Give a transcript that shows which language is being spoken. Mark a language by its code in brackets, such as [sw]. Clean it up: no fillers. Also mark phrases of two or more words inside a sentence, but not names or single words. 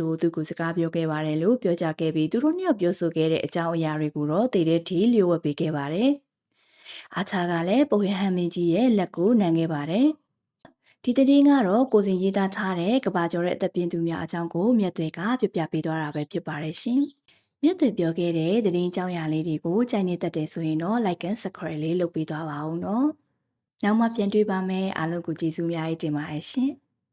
[my] လိုသူကိုစကားပြောခဲ့ပါတယ်လို့ပြောကြားခဲ့ပြီးသူတို့နှစ်ယောက်ပြောဆိုခဲ့တဲ့အကြောင်းအရာတွေကိုတော့တည်တဲ့ထီလျှို့ဝှက်ပေးခဲ့ပါတယ်။အာချာကလည်းပုံရဟန်းမင်းကြီးရဲ့လက်ကိုနမ်းခဲ့ပါတယ်။ဒီသတင်းကတော့ကိုစဉ်ရေးသားထားတဲ့ကဘာကျော်တဲ့အသက်ပြင်းသူများအကြောင်းကိုမြတ်တွေကပြပြပေးသွားတာပဲဖြစ်ပါတယ်ရှင်။မြတ်တွေပြောခဲ့တဲ့သတင်းကြောင်းရာလေးတွေကိုကြိုက်နေတတ်တယ်ဆိုရင်တော့ [en] like and subscribe [my] လေးလုပ်ပေးသွားပါဦးနော်။နောက်မှပြန်တွေ့ပါမယ်အားလုံးကိုကျေးဇူးများတင်ပါတယ်ရှင်။